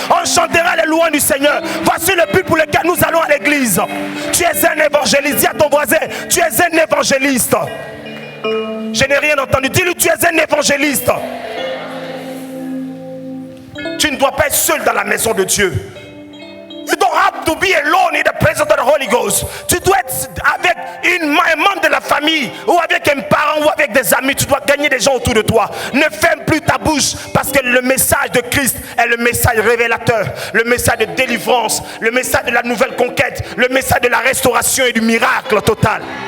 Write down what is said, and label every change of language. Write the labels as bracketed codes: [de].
[fr] On chantera les louanges du Seigneur. Voici le but pour lequel nous allons à l'église. Tu es un évangéliste. Dis à ton voisin, tu es un évangéliste. Je n'ai rien entendu. Dis-lui, tu es un évangéliste. Tu ne dois pas être seul dans la maison de Dieu. [en] You don't have to be alone in the presence of the Holy Ghost. [fr] Tu dois être avec un membre de la famille, ou avec un parent, ou avec des amis. Tu dois gagner des gens autour de toi. Ne ferme plus ta bouche, parce que le message de Christ est le message révélateur, le message de délivrance, le message de la nouvelle conquête, le message de la restauration et du miracle total.